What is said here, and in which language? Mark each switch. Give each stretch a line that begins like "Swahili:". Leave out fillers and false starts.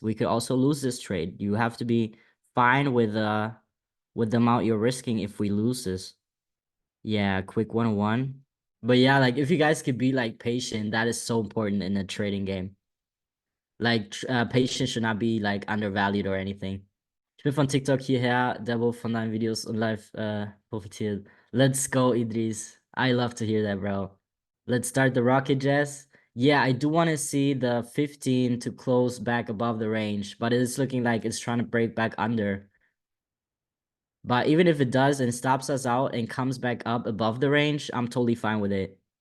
English: We could also lose this trade. You have to be fine with the amount you're risking if we lose this. Yeah, quick 101. But yeah, like if you guys could be like patient, that is so important in a trading game. Like patience should not be like undervalued or anything.
German: bin von TikTok hierher, der wo von deinen Videos und live profitiert.
English: Let's go, Idris. I love to hear that, bro. Let's start the rocket, Jess. Yeah, I do want to see the 15 to close back above the range, but it's looking like it's trying to break back under. But even if it does and stops us out and comes back up above the range, I'm totally fine with it.